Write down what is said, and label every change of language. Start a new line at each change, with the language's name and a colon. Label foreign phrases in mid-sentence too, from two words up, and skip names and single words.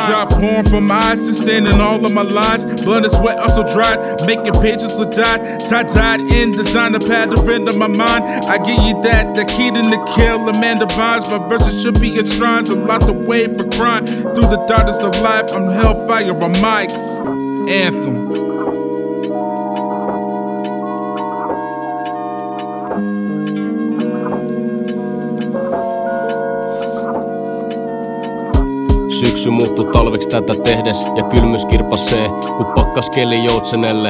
English: Raindrop pouring from my eyes, sustaining all of my lines. Blood and sweat also dried, making pages so died. Tie-dyed in designer pattern of my mind. I give you that, the key to the kill, Amanda Bynes. My verses should be enshrined, so locked away for crime. Through the darkness of life, I'm hellfire on mics. Anthem.
Finnish: Syksy muuttui talveksi tätä tehdes ja kylmyys kirpasee, kun pakkas keli joutsenelle.